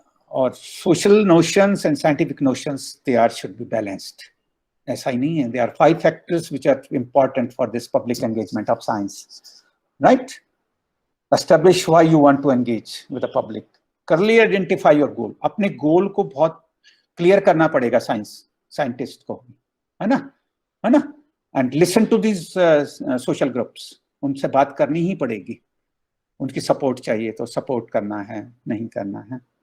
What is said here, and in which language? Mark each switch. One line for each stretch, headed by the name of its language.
English: और social notions and scientific notions they are should be balanced.
Hindi: ऐसा ही नहीं है,
English: there are 5 factors which are important for this public engagement of science, right? Establish why you want to engage with the public. Clearly identify your goal.
Hindi: अपने गोल को बहुत clear करना पड़ेगा scientist को, है ना?
English: And listen to these social groups.
Hindi: उनसे बात करनी ही पड़ेगी, उनकी सपोर्ट चाहिए तो सपोर्ट करना है, नहीं करना है।